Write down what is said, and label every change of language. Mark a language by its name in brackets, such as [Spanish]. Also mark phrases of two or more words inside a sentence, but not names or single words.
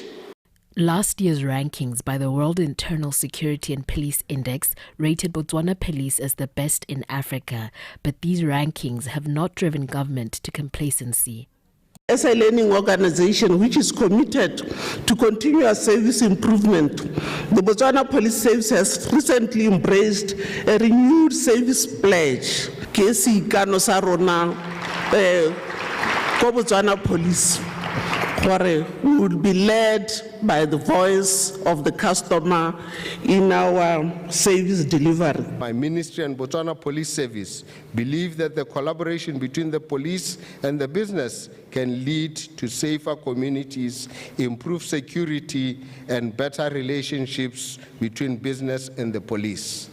[English] Last year's rankings by the World Internal Security and Police Index rated Botswana Police as the best in Africa, but these rankings have not driven government to complacency. As a learning organization which is committed to continuous service improvement, the Botswana Police Service has recently embraced a renewed service pledge. [Tswana] Kesi kano sa rona ko [English] Botswana Police, where we will be led by the voice of the customer in our service delivery. My ministry and Botswana Police Service believe that the collaboration between the police and the business can lead to safer communities, improved security, and better relationships between business and the police.